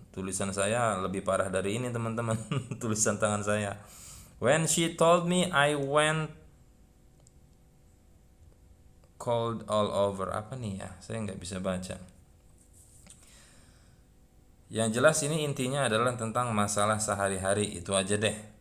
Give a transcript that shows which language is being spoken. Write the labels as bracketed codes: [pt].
[id] Tulisan saya lebih parah dari ini teman-teman. Tulisan tangan saya. [en] When she told me I went cold all over. [id] Apa nih ya? Saya nggak bisa baca. Yang jelas ini intinya adalah tentang masalah sehari-hari. Itu aja deh.